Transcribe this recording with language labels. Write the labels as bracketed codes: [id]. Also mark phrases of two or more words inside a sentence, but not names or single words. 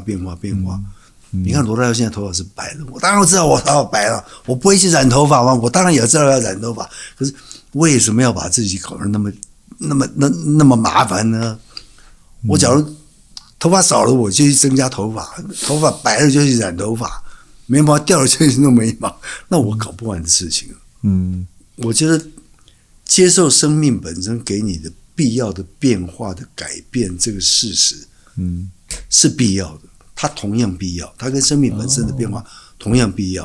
[zh] 你看羅大佑現在頭髮是白的，我當然知道我頭髮白了，我不會去染頭髮嗎？我當然也知道要染頭髮，可是為什麼要把自己搞得那麼麻煩呢？我假如頭髮少了，我就去增加頭髮；頭髮白了就去染頭髮； 眉毛掉了就去弄眉毛，那我搞不完的事情。我覺得接受生命本身給你的必要的變化的改變這個事實，是必要的。它同樣必要，它跟生命本身的变化同樣必要。